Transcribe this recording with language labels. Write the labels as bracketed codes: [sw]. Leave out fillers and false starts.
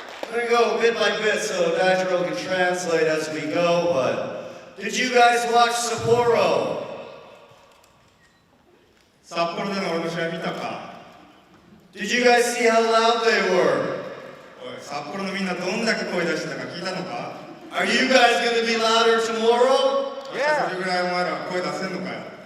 [en] We're gonna go bit by bit so Nitro can translate as we go, but did you guys watch Sapporo? [ja] 札幌での俺の試合見たか？ [en] Did you guys see how loud they were? [ja] おい、札幌のみんなどんだけ声出してたか聞いたのか？ [en] Are you guys gonna be louder tomorrow? [ja] 明日それぐらいお前ら声出せんのかよ。